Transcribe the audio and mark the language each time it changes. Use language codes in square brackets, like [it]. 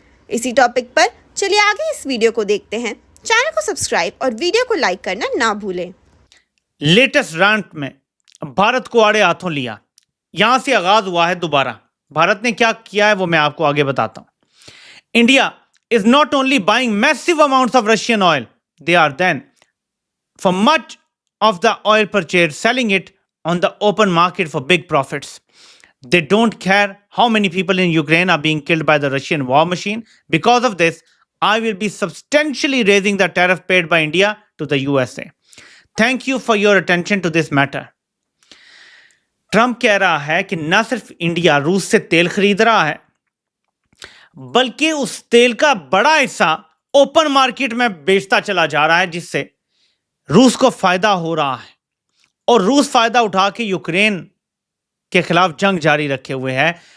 [hi] इसी टॉपिक पर चलिए आगे इस वीडियो को देखते हैं। चैनल को सब्सक्राइब और वीडियो को लाइक करना ना भूलें। लेटेस्ट रैंट में भारत को आड़े हाथों लिया, यहां से आगाज हुआ है दोबारा। भारत ने क्या किया है वो मैं आपको आगे बताता हूं। [en] India is not only buying massive amounts of Russian oil, they are then, for much of the oil purchased, selling it on the open market for big profits. They don't care how many people in Ukraine are being killed by the Russian war machine. Because of this, I will be substantially raising the tariff paid by India to the USA. Thank you for your attention to this matter. [hi] Trump कह रहा है कि न सिर्फ India रूस से तेल खरीद रहा है बल्कि उस तेल का बड़ा हिस्सा ओपन मार्केट में बेचता चला जा रहा है, जिससे रूस को फायदा हो रहा है। और रूस फायदा उठा के यूक्रेन के खिलाफ जंग जारी रखे हुए है।